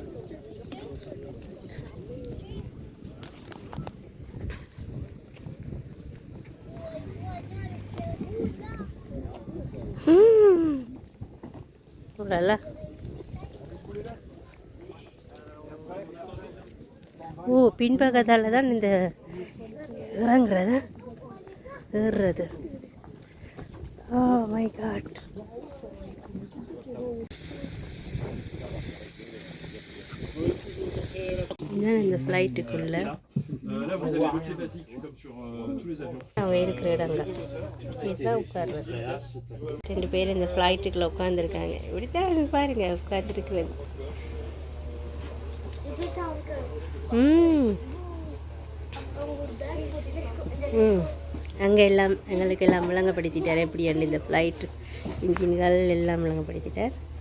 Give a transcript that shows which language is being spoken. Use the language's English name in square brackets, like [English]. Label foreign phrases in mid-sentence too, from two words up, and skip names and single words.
[Tamil] உள்ளல ஓ பின்பக்கத்தால் தான் இந்த இறங்குறது ஏறுறது. [English] Oh my god. [Tamil] இதுதான் இந்த ஃப்ளைட்டுக்குள்ள [French] Là, vous avez le quai basique, comme sur tous les avions. [Tamil] அவன் இருக்கிற இடங்க இதுதான் உட்கார்றது. 2 பேர் இந்த ஃப்ளைட்டுக்குள்ள உட்காந்துருக்காங்க. இப்படித்தான் பாருங்க உட்காந்துருக்குறது. அங்கே எல்லாம் எங்களுக்கு எல்லாம் விளங்கப்படுத்திட்டார் எப்படி அண்டு இந்த ஃப்ளைட் இன்ஜின்கள் எல்லாம் விளங்கப்படுத்திட்டார்.